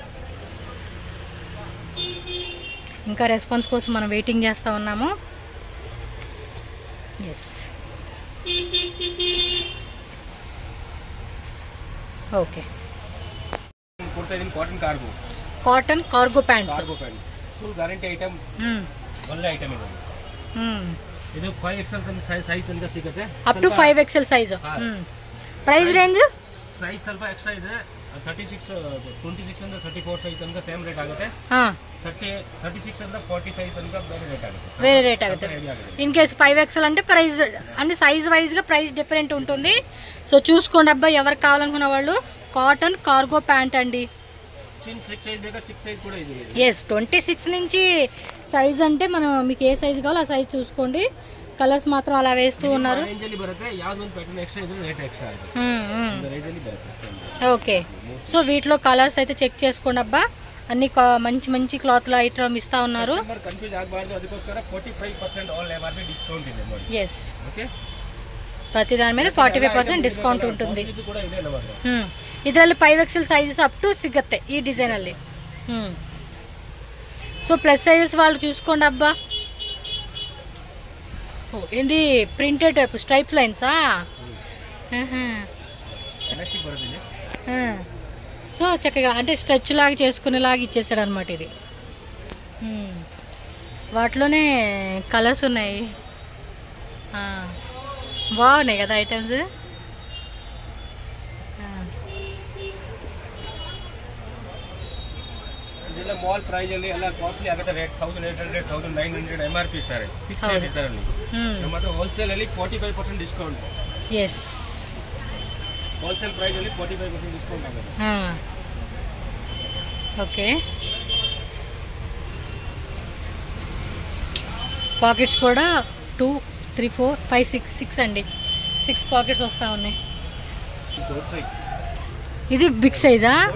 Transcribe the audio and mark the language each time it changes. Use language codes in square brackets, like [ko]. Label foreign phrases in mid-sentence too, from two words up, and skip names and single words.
[te] ఇంకా రెస్పాన్స్ కోసం మనం వెయిటింగ్ చేస్తూ ఉన్నాము. [en] Yes, okay. cotton cargo pants, full guarantee item, [kn] ಒಳ್ಳೆ ಐಟಮ್ ಇದು. ಇದು 5XL ಸೈಜ್ ತನಕ ಸಿಗುತ್ತೆ, [en] up to 5XL size. price range [kn] ಸೈಜ್ ಸ್ವಲ್ಪ ಎಕ್ಸ್ಟ್ರಾ ಇದೆ. 26 ಅಂದ್ರೆ 34 ಸೈಜ್ ತನಕ [en] same rate [kn] ಆಗುತ್ತೆ. 36 ಅಂದ್ರೆ 40 ಸೈಜ್ ತನಕ ಬೇರೆ ರೇಟ್ ಆಗುತ್ತೆ. [en] in case 5XL [te] అంటే ప్రైస్ అంటే [en] size wise [te] గా [en] price different [te] ఉంటుంది. సో చూసుకోండి అబ్బా, ఎవరు కావాలనుకున్న వాళ్ళు. [en] cotton cargo pant [te] అండి. ఎస్, 26 నుంచి సైజ్ అంటే మనం మీకు ఏ సైజ్ కావాలో ఆ సైజ్ చూసుకోండి. కలర్స్ మాత్రం అలా వేస్తూ ఉన్నారు. ఓకే, సో వీటిలో కలర్స్ అయితే చెక్ చేసుకోండి అబ్బా. అన్ని మంచి మంచి క్లాత్ లో ఐటమ్ ఇస్తా ఉన్నారు. ఎస్, ప్రతి దాని మీద 45% ಡಿಸ್ಕೌಂಟ್ ఉంటుంది. ಇದರಲ್ಲಿ 5XL [en] sizes up to [te] ಸಿಗುತ್ತೆ ಈ ಡಿಸೈನ್ ಅಲ್ಲಿ. సో [en] plus sizes [te] వాళ్ళు చూసుకోండి అబ్బా. [en] ఇది printed type stripe linesa? [te] సో చక్కగా అంటే స్ట్రెచ్ లాగా చేసుకునేలాగా ఇచ్చేసాడు అనమాట ఇది. వాటిలోనే కలర్స్ ఉన్నాయి, బాగున్నాయి కదా ఐటమ్స్. [en] mall price [kn] ಅಲ್ಲಿ ಎಲ್ಲ ಕಾಸ್ಟ್ಲಿ ಆಗುತ್ತೆ. ರೇಟ್ 1800 1900 MRP ಇರ್ತಾರೆ, [en] fix rate [kn] ಇರ್ತಾರೆ ಅಲ್ಲಿ. ನಮ್ಮ ಹತ್ರ ಹೋಲ್ಸೇಲ್ ಅಲ್ಲಿ 45% ಡಿಸ್ಕೌಂಟ್. ಎಸ್, [en] wholesale price [kn] ಅಲ್ಲಿ 45% ಡಿಸ್ಕೌಂಟ್ ಆಗುತ್ತೆ. [te] ఓకే. పాకెట్స్ కూడా 2 3 4 5 6 అండి. 6 పాకెట్స్ వస్తా ఉన్నాయి. ఇది [en] big size-a?